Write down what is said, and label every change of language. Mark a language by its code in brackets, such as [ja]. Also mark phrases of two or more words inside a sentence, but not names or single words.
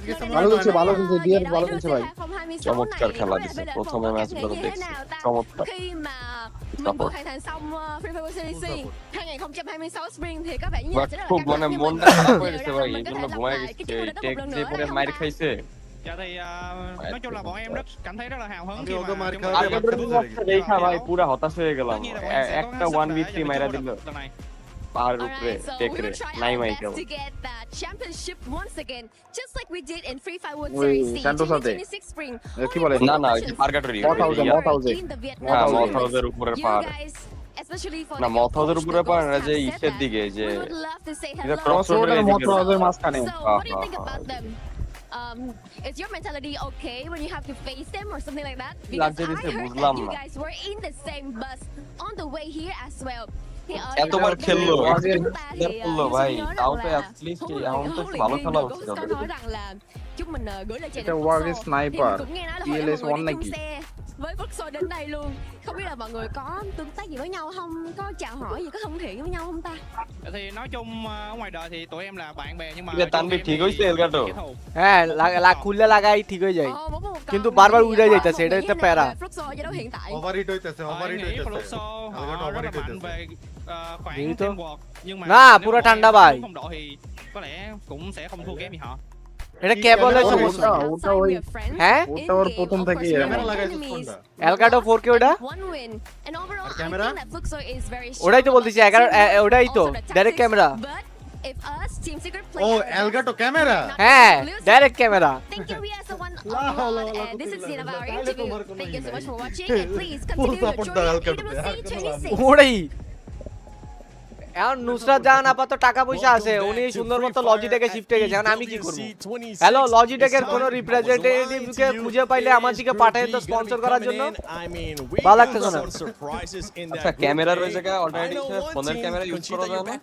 [bn] ভালো খেলছে ডিআরএস ভালো খেলছে ভাই চমৎকার খেলা দিছে প্রথমে ম্যাচগুলো দেখছি চমৎকার খুব মানে মনটা খারাপ হয়ে গেছে ভাই এই জন্য ঘুমায় গেছে টেক যে পরে মার খাইছে [vi] nói chung là bọn em rất cảm thấy rất là hào hứng [bn] দেখা ভাই পুরো হতাশ হয়ে গেলাম একটা 1v3 মাইরা দিল পাহাড়ের উপরে টেকরে নাই মাই কেউ কি বলে না ওই যে পার্গাটরি মথাউজের উপরের পাহাড় না মথাউজের উপরে পাহাড় যে ইসের দিকে যে এটা ক্রসরোডের মথাউজের মাঝখানে [en] is your mentality okay when you have to face them or something like that? Because I heard that you guys were in the same bus on the way here as well. [bn] এতবার খেললো ভাই তাও তো অ্যাটলিস্ট এখন তো ভালো খেলা উচিত এটা ওয়ার্ড স্নাইপার টিএলএস 1 নাকি [vi] với Futsal đến đây luôn. Không biết là mọi người có tương tác gì với nhau không? Có chào hỏi gì, có thân thiện với nhau không ta? Thì nói chung ở ngoài đời thì tụi em là bạn bè nhưng mà [bn] তানভীর ঠিক হইছে এলগাটো হ্যাঁ খুললে লাগাই ঠিক হয়ে যায় কিন্তু বারবার উড়ে যাইতাছে এটা একটা প্যারা ওভারহিট হইতাছে না পুরো ঠান্ডা ভাই [vi] có lẽ cũng sẽ không thua kém gì họ [bn] এটা কেবলের সমস্যা ওটা ওই হ্যাঁ ওটা ওর প্রথম থেকে ক্যামেরা লাগাইছিস কোনটা এলগাটো 4K ওটা ওটাই তো বলতেছি 11 ওটাই তো [en] direct camera [bn] ও এলগাটো ক্যামেরা হ্যাঁ [en] direct camera Thank you, yes, one and this is the end of our interview. Thank you so much for watching and please continue to join EWC 26. [bn] ওটাই এখন নুসরাত জাহান আপাতত টাকা পয়সা আছে, উনি সুন্দর মতো লজিটেকে শিফটে গেছে। এখন আমি কি করব? হ্যালো, লজিটেকের কোন রিপ্রেজেন্টেটিভকে খুঁজে পাইলে আমার দিকে পাঠায় তো স্পন্সর করার জন্য। ভালো লাগতেছে না। আচ্ছা ক্যামেরা রয়েছে কা অলরেডি ফোনের [en] camera use [bn] করা যায় না?